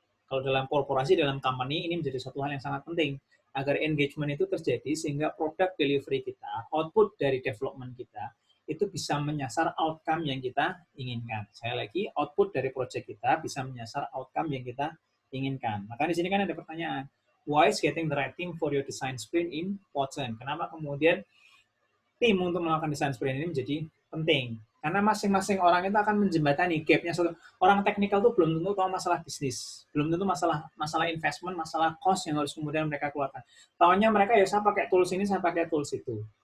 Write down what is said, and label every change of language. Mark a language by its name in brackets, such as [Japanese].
[Indonesian] Kalau dalam korporasi, dalam company, ini menjadi satu hal yang sangat penting, agar engagement itu terjadi, sehingga product delivery kita, output dari development kita, itu bisa menyasar outcome yang kita inginkan. Saya lagi, output dari project kita bisa menyasar outcome yang kita inginkan. Maka di sini kan ada pertanyaan, [English] why is getting the right team for your design sprint important? [Indonesian] Kenapa kemudian tim untuk melakukan design sprint ini menjadi penting? Karena masing-masing orang itu akan menjembatani gap-nya. Orang teknikal itu belum tentu tahu masalah bisnis, belum tentu masalah investment, masalah cost yang harus kemudian mereka keluarkan. Tahunya mereka ya saya pakai tools ini, saya pakai tools itu.